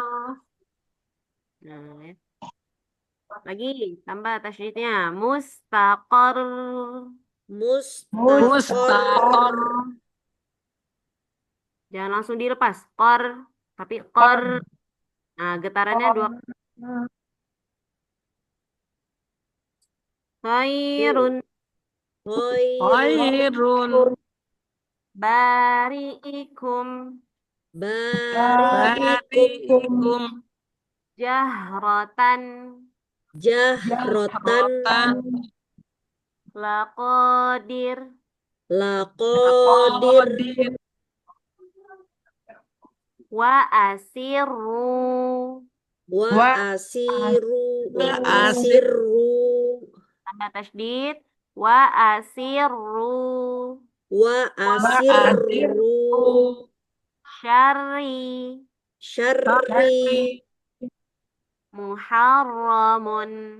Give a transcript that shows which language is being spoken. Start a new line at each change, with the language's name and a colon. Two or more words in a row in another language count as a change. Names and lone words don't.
Indonesian: Nah, ya. Lagi tambah tasydidnya. Mustaqor. Mustaqor. Mustaqor. Jangan langsung dilepas. Qor. Tapi qor. Nah, getarannya dua. Khairun. Khairun. Khairun. Bari'ikum. Bari'ikum. Bari'ikum. Jahratan. Jahratan. Laqadir. Laqadir. Qadir.
Arabic: Wa asirru. Wa asiru.
Indonesian: Wa Asirru. Tambah tasydid.
Arabic: Wa asirru. Wa asirru.
Indonesian: Syarri. Syarri. Muharramun.